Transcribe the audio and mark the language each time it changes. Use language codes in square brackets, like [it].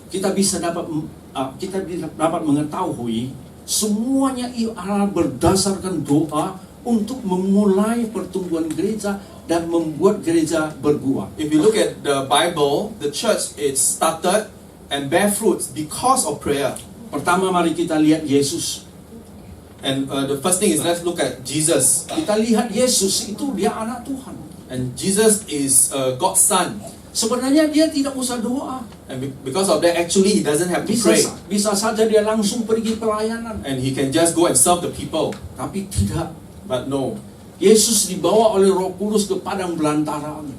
[id] kita dapat mengetahui semuanya adalah berdasarkan doa untuk memulai pertumbuhan gereja dan membuat gereja berbuah. [en] if you look at the Bible, the church is started and bear fruits because of prayer. [id] Pertama, mari kita lihat Yesus. [en] And the first thing is, let's look at Jesus. [id] Kita lihat Yesus itu dia anak Tuhan. [en] And Jesus is God's son. [id] Sebenarnya dia tidak usah doa. [en] And because of that, actually, he doesn't have to pray. [id] Bisa saja dia langsung pergi pelayanan. [en] And he can just go and serve the people. [id] Tapi tidak. [en] But no. [id] Yesus dibawa oleh Roh Kudus ke padang belantara.